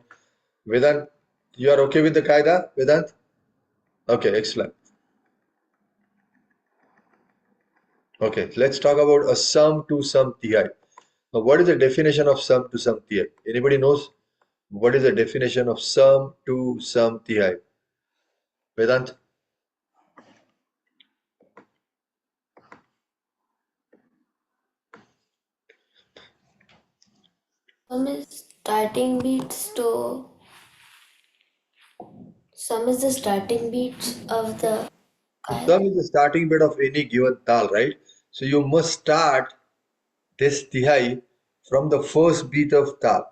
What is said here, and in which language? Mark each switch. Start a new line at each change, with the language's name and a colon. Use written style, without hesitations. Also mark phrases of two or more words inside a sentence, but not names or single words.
English: Vedant, you are okay with the Qaida, Vedant? Okay, excellent. Okay, let's talk about a sum to sum TI. Now, what is the definition of sum to sum TI? Anybody knows what is the definition of sum to sum TI? Vedant? Sum is starting beats to sum is the starting beats of the So qaida. sum is the starting bit of any given tal, right? So you must start this tihai from the first beat of tal.